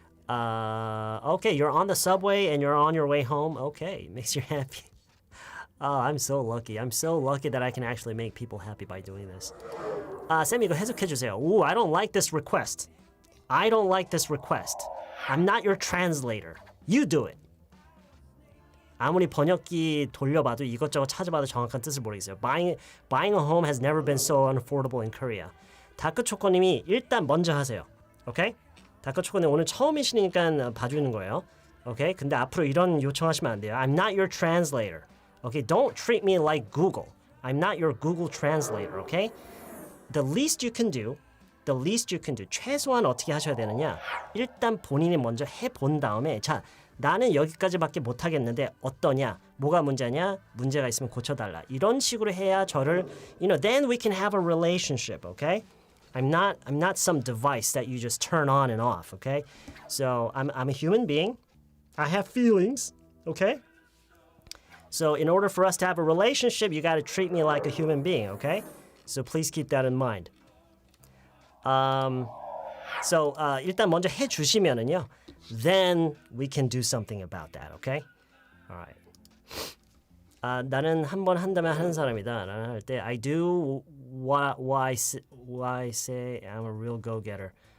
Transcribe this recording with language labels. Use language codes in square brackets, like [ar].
[en] Okay, you're on the subway and you're on your way home. Okay, makes you happy. Oh, I'm so lucky. I'm so lucky that I can actually make people happy by doing this. [ko] 쌤, 이거 해석해주세요. [en] Ooh, I don't like this request. I don't like this request. I'm not your translator. You do it. [ko] 아무리 번역기 돌려봐도 이것저것 찾아봐도 정확한 뜻을 모르겠어요. [en] Buying a home has never been so unaffordable in Korea. [ko] 다크초코님이 일단 먼저 하세요. 오케이? 다크초코님 오늘 처음이시니까 봐주는 거예요. 오케이? 근데 앞으로 이런 요청하시면 안 돼요. [en] I'm not your translator. Okay? Don't treat me like Google. I'm not your Google translator. Okay? The least you can do. [ko] 최소한 어떻게 하셔야 되느냐? 일단 본인이 먼저 해본 다음에 자, 나는 여기까지밖에 못하겠는데 어떠냐? 뭐가 문제냐? 문제가 있으면 고쳐달라. 이런 식으로 해야 저를, [en] then we can have a relationship, okay? I'm not some device that you just turn on and off, okay? So I'm a human being. I have feelings, okay? So in order for us to have a relationship, you got to treat me like a human being, okay? So please keep that in mind. So [ko] 일단 먼저 해주시면은요, [en] then we can do something about that, okay? Alright. [ko] 나는 한 번 한다면 하는 사람이다. 나는 할 때 [en] I do why say I'm a real go-getter.